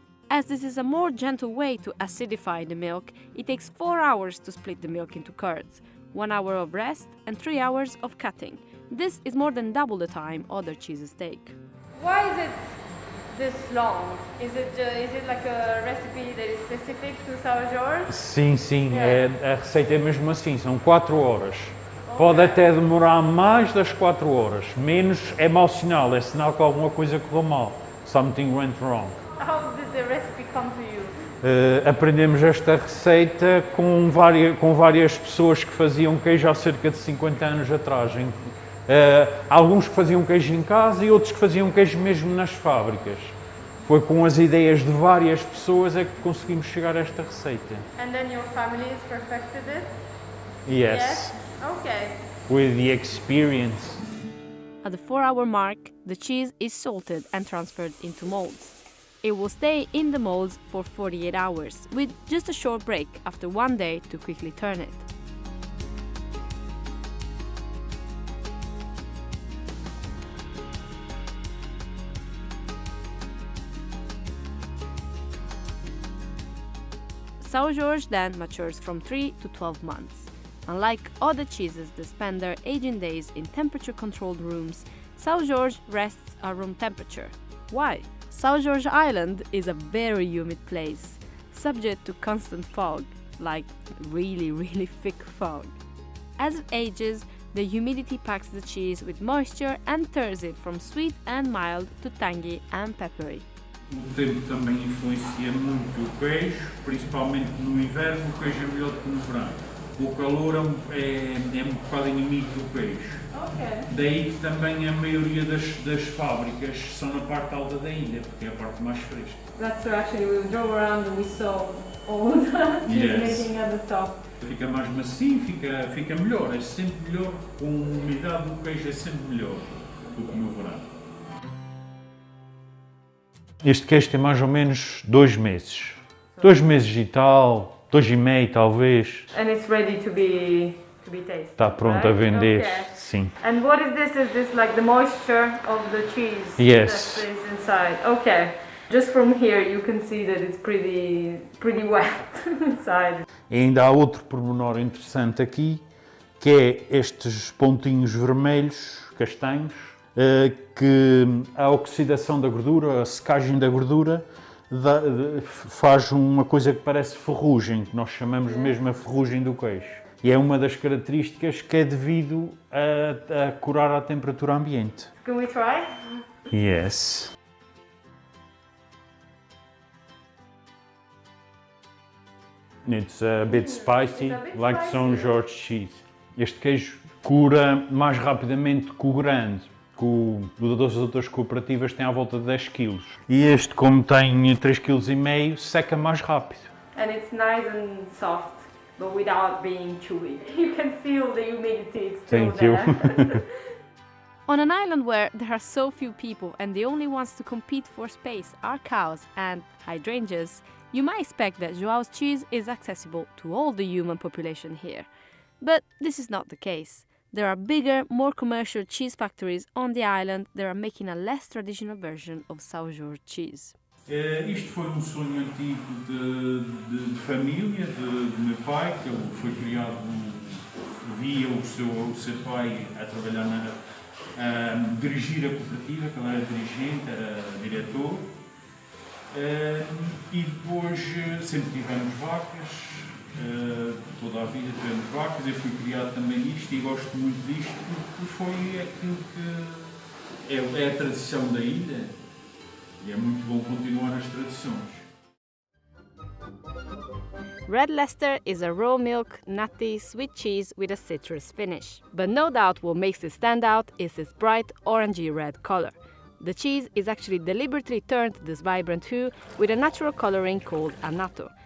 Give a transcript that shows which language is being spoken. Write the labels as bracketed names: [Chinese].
[English] As this is a more gentle way to acidify the milk, it takes 4 hours to split the milk into curds, 1 hour of rest and 3 hours of cutting. This is more than double the time other cheeses take. Why is it this long? Is it like a recipe that is specific to São Jorge? [Portuguese] Sim, a receita é mesmo assim, são 4 horas. Pode até demorar mais das 4 horas, menos é mau sinal, é sinal que alguma coisa correu mal. [English] Something went wrong. How did the recipe come to you? [Portuguese] Aprendemos esta receita com várias pessoas que faziam queijo há cerca de 50 anos atrás. Alguns que faziam queijo em casa e outros que faziam queijo mesmo nas fábricas. Foi com as ideias de várias pessoas é que conseguimos chegar a esta receita. [English] And then your family has perfected it? Yes. Okay. With the experience. At the 4-hour mark, the cheese is salted and transferred into molds. It will stay in the molds for 48 hours, with just a short break after 1 day to quickly turn it. São Jorge then matures from 3 to 12 months. Unlike other cheeses that spend their aging days in temperature-controlled rooms, São Jorge rests at room temperature. Why? São Jorge Island is a very humid place, subject to constant fog, like really thick fog. As it ages, the humidity packs the cheese with moisture and turns it from sweet and mild to tangy and peppery. [Portuguese] O tempo também influencia muito o queijo, principalmente no inverno. O queijo é melhor do que no verão. O calor é um bocado inimigo do queijo. [English] Okay. [Portuguese] Daí que também a maioria das fábricas são na parte alta da ilha, porque é a parte mais fresca. [English] That's true, actually. We drove around and we saw all the cheese making at the top. [Portuguese] Fica mais macio, fica melhor, é sempre melhor. Com umidade do queijo é sempre melhor do que no verão. Este queijo tem mais ou menos 2 meses. 2 meses e tal, 2 e meio talvez. [English] And it's ready to be tasted. [Portuguese] Está pronto a vender, sim. [English] And what is this? Is this like the moisture of the cheese? Yes. That is inside. Okay. Just from here you can see that it's pretty wet inside. [Portuguese] E ainda há outro pormenor interessante aqui, que é estes pontinhos vermelhos, castanhos, que a oxidação da gordura, a secagem da gordura, faz uma coisa que parece ferrugem, que nós chamamos mesmo a ferrugem do queijo. E é uma das características que é devido a curar à temperatura ambiente. [English] Can we try? Yes. It's a bit spicy, like São Jorge cheese. [Portuguese] Este queijo cura mais rapidamente que o grande, que das outras cooperativas tem à volta de 10 kg. E este, como tem 3,5 kg, seca mais rápido. [English] And it's nice and soft, but without being chewy. You can feel the humidity, it's still Thank you. there. On an island where there are so few people and the only ones to compete for space are cows and hydrangeas, you might expect that Joao's cheese is accessible to all the human population here. But this is not the case. There are bigger, more commercial cheese factories on the island that are making a less traditional version of São Jorge cheese. [Portuguese] Isto foi sonho antigo de família, de meu pai, que ele foi criado, via o seu pai a trabalhar a dirigir a cooperativa, que ele era dirigente, era diretor. E depois sempre tivemos vacas, toda a vida tivemos vacas, eu fui criado também nisto e gosto muito disto porque foi aquilo que é a tradição da ilha e é muito bom continuar as tradições. [English] Red Leicester is a raw milk, nutty, sweet cheese with a citrus finish. But no doubt what makes it stand out is its bright orangey red color. The cheese is actually deliberately turned this vibrant hue with a natural coloring called annatto.